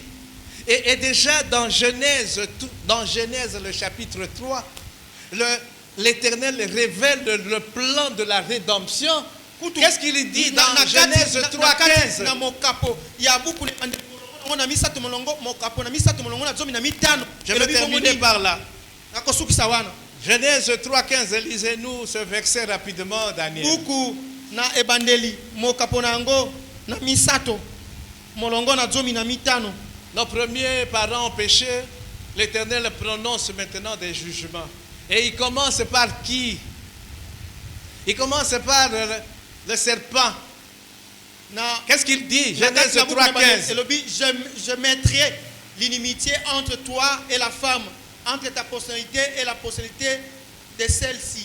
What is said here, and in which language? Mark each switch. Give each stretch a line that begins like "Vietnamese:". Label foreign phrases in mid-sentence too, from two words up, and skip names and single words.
French: Et déjà dans Genèse le chapitre 3, l'Éternel révèle le plan de la rédemption. Qu'est-ce qu'il dit dans Genèse 3:15? Je vais terminer par là. Genèse 3,15, lisez-nous ce verset rapidement, Daniel.
Lingala: Buku na ebandeli mokapona yango na misato molongo na zomi na mitano.
French: Nos premiers parents ont péché. L'Éternel prononce maintenant des jugements. Et il commence par qui? Il commence par le serpent. Qu'est-ce qu'il dit? Genèse 3,15. Je mettrai l'inimitié entre toi et la femme, entre ta postérité et la postérité de celle-ci.